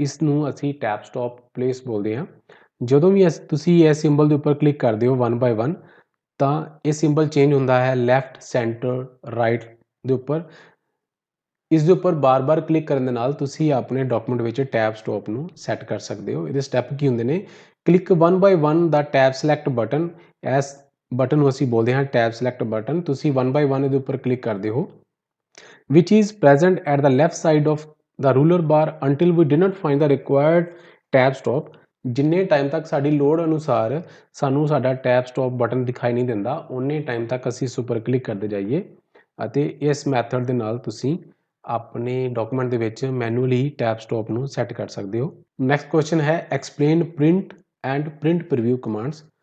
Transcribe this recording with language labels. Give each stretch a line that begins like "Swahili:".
Punjabi: ਇਸ ਨੂੰ ਅਸੀਂ ਟੈਬ ਸਟੌਪ ਪਲੇਸ ਬੋਲਦੇ ਹਾਂ। ਜਦੋਂ ਵੀ ਤੁਸੀਂ ਇਸ ਸਿੰਬਲ ਦੇ ਉੱਪਰ ਕਲਿੱਕ ਕਰਦੇ ਹੋ 1 ਬਾਏ 1 ਤਾਂ ਇਹ ਸਿੰਬਲ ਚੇਂਜ ਹੁੰਦਾ ਹੈ ਲੈਫਟ, ਸੈਂਟਰ, ਰਾਈਟ ਦੇ ਉੱਪਰ। ਇਸ ਦੇ ਉੱਪਰ ਬਾਰ-ਬਾਰ ਕਲਿੱਕ ਕਰਨ ਦੇ ਨਾਲ ਤੁਸੀਂ ਆਪਣੇ ਡਾਕੂਮੈਂਟ ਵਿੱਚ ਟੈਬ ਸਟੌਪ ਨੂੰ ਸੈੱਟ ਕਰ ਸਕਦੇ ਹੋ। ਇਹਦੇ ਸਟੈਪ ਕੀ ਹੁੰਦੇ ਨੇ?
English: Click 1 by 1 ਦਾ tab select button.
Punjabi: ਇਸ ਬਟਨ ਨੂੰ ਅਸੀਂ ਬੋਲਦੇ ਹਾਂ ਟੈਬ ਸਿਲੈਕਟ ਬਟਨ। ਤੁਸੀਂ 1 ਬਾਏ 1 ਇਹਦੇ ਉੱਪਰ ਕਲਿੱਕ ਕਰਦੇ ਹੋ
English: which is present at the left side of the ruler bar until we did not find the required tab stop।
Punjabi: ਜਿੰਨੇ ਟਾਈਮ ਤੱਕ ਸਾਡੀ ਲੋੜ ਅਨੁਸਾਰ ਸਾਨੂੰ ਸਾਡਾ ਟੈਬ ਸਟੌਪ ਬਟਨ ਦਿਖਾਈ ਨਹੀਂ ਦਿੰਦਾ ਉਨੇ ਟਾਈਮ ਤੱਕ ਅਸੀਂ ਇਸ ਉੱਪਰ ਕਲਿੱਕ ਕਰਦੇ ਜਾਈਏ ਅਤੇ ਇਸ ਮੈਥਡ ਦੇ ਨਾਲ ਤੁਸੀਂ ਆਪਣੇ ਡਾਕੂਮੈਂਟ ਦੇ ਵਿੱਚ ਮੈਨੂਅਲੀ ਟੈਬ ਸਟੌਪ ਨੂੰ ਸੈੱਟ ਕਰ ਸਕਦੇ ਹੋ।
English: Next question ਹੈ explain print and print preview commands.